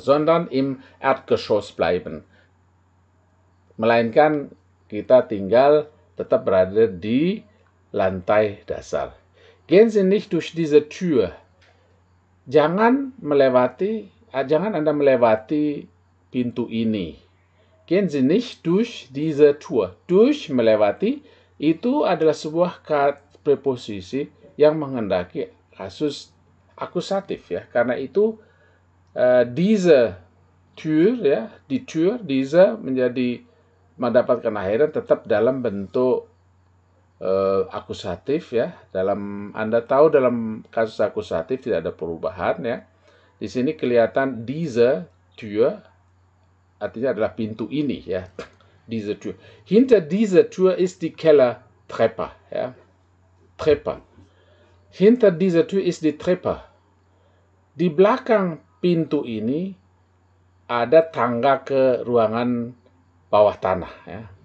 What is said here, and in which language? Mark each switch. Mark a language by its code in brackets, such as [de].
[de] Sondern im Erdgeschoss bleiben. [id] Melainkan kita tetap berada di lantai dasar. [de] Gehen Sie nicht durch diese Tür. [id] Jangan Anda melewati pintu ini. [de] Gehen Sie nicht durch diese Tür. [id] Durch, melewati, itu adalah sebuah preposisi yang menghendaki kasus akusatif, ya. Karena itu diese Tür, ya, die Tür, diese menjadi mendapatkan akhiran tetap dalam bentuk akusatif, ya. Anda tahu dalam kasus akusatif tidak ada perubahan, ya. Di sini kelihatan diese Tür artinya adalah pintu ini, ya. Diese Tür. [de] Hinter dieser Tür ist die Kellertreppe, ya. Treppe. Hinter dieser Tür ist die Treppe. [id] Di belakang pintu ini ada tangga ke ruangan bawah tanah, ya.